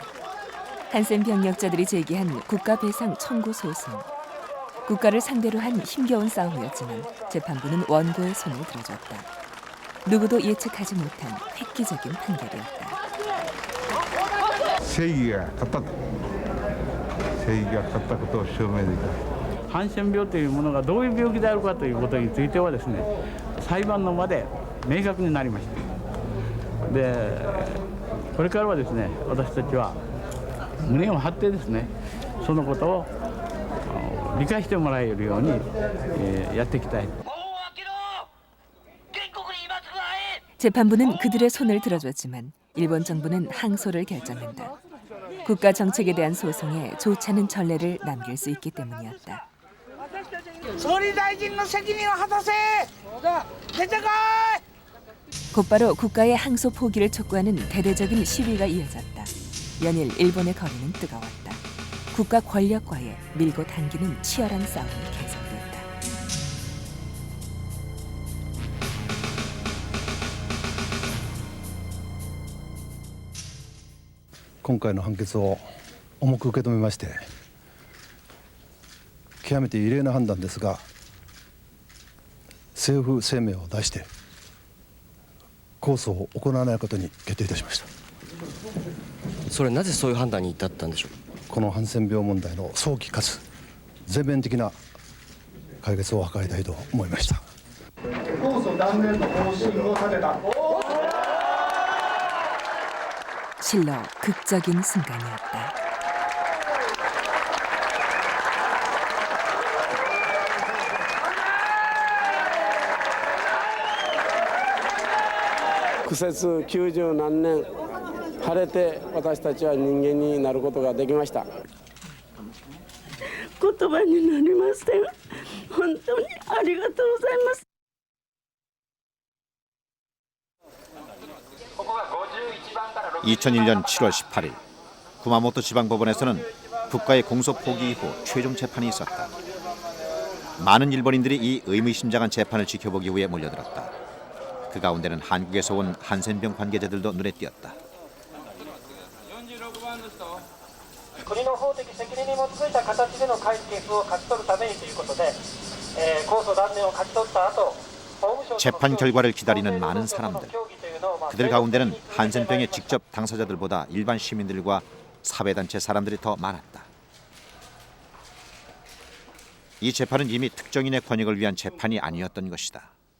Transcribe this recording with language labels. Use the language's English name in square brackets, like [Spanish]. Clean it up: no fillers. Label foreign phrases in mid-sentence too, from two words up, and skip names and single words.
[Korean] 한센 병력자들이 제기한 국가 배상 청구 소송. 국가를 상대로 한 힘겨운 싸움이었지만 재판부는 원고의 손을 들어줬다. 누구도 예측하지 못한 획기적인 판결이었다. [Japanese] 正義が勝ったことを証明できる。ハンセン病というものがどういう病気であるかということについてはですね、裁判の場で明確になりました。で、これからはですね、私たちは胸を張ってですね、そのことを理解してもらえるようにやっていきたい。 [Korean] 재판부는 그들의 손을 들어줬지만 일본 정부는 항소를 결정한다. 국가 정책에 대한 소송에 좋지 않은 전례를 남길 수 있기 때문이었다. 곧바로 국가의 항소 포기를 촉구하는 대대적인 시위가 이어졌다. 연일 일본의 거리는 뜨거웠다. 국가 권력과의 밀고 당기는 치열한 싸움이 계속됐다. [Japanese] 今回の判決を重く受け止めまして、極めて異例な判断ですが、政府声明を出して控訴を行わないことに決定いたしました。それなぜそういう判断に至ったんでしょう。このハンセン病問題の早期かつ全面的な解決を図りたいと思いました。控訴断念の方針を立てた。 [Korean] 실로 극적인 순간이었다. [Japanese] 국세수 90 何年晴れて私たちは人間になることができました。言葉になりません。本当にありがとうございます。 [Korean] 2001년 7월 18일 구마모토 지방법원에서는 국가의 공소 포기 이후 최종 재판이 있었다. 많은 일본인들이 이 의미심장한 재판을 지켜보기 위해 몰려들었다. 그 가운데는 한국에서 온 한센병 관계자들도 눈에 띄었다. [Japanese] 国の法的責任に基づいた形での解決を勝ち取るためにということで、控訴断念を勝ち取った後 [Korean] 재판 결과를 기다리는 많은 사람들. 그들 가운데는 한센병의 직접 당사자들보다 일반 시민들과 사회단체 사람들이 더 많았다. 이 재판은 이미 특정인의 권익을 위한 재판이 아니었던 것이다.